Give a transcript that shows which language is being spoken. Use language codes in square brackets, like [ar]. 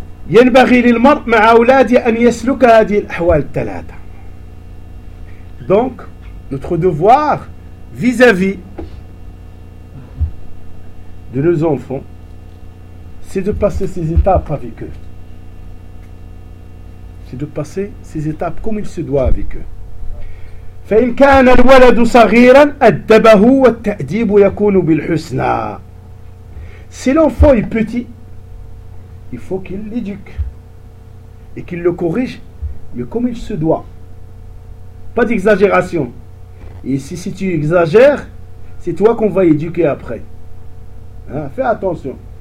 [ar] ينبغي للمرء مع أولاده أن يسلك هذه الأحوال الثلاثة. [fr] Donc, notre devoir vis-à-vis de nos enfants, c'est de passer ces étapes avec eux. C'est de passer ces étapes comme il se doit avec eux. [ar] فإن كان الولد صغيرا أدبه والتأديب يكون بالحسنى. [fr] Si l'enfant est petit, il faut qu'il l'éduque et qu'il le corrige, mais comme il se doit. Pas d'exagération. Et si tu exagères, c'est toi qu'on va éduquer après. Hein? Fais attention.